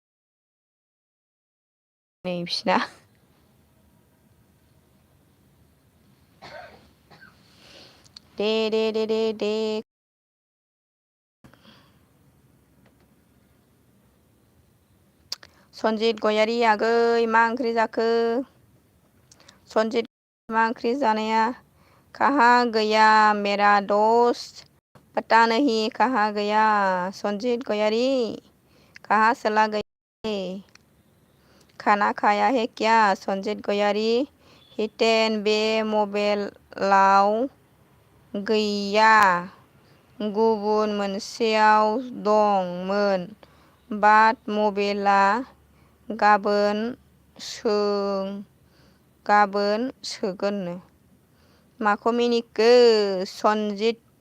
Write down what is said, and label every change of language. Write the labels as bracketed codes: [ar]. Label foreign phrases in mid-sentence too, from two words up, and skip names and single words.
[brx] नै बिसिना दे सनजित गयारि आगै मा ओंख्रि जाखो सनजित मा ओंख्रि जानाया [hi] कहाँ गया मेरा दोस्त पता नहीं कहाँ गया सनजित गयारि कहाँ चला गया खाना खाया है क्या सनजित गयारि [brx] हितेन बे मबाइलाव गैया गुबुन मोनसेयाव दंमोन बाट मबाइला गाबोन सोगोननो माखौ मिनिखो सनजित